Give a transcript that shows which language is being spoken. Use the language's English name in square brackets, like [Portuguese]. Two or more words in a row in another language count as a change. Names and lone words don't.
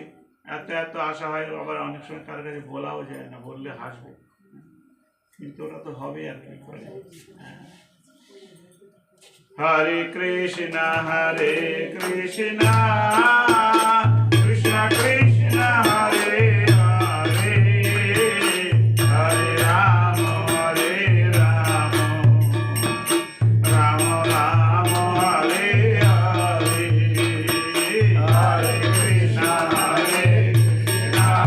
[Bangla] এত এত আশা হয়, আবার অনেক সময় কার কাছে বলাও যায় না, বললে হাসবে, কিন্তু ওরা তো হবে আর কি করে। হরে কৃষ্ণ কৃষ্ণ কৃষ্ণ হরে হরে, হরে রাম রাম রাম হরে হরে, হরে কৃষ্ণ কৃষ্ণ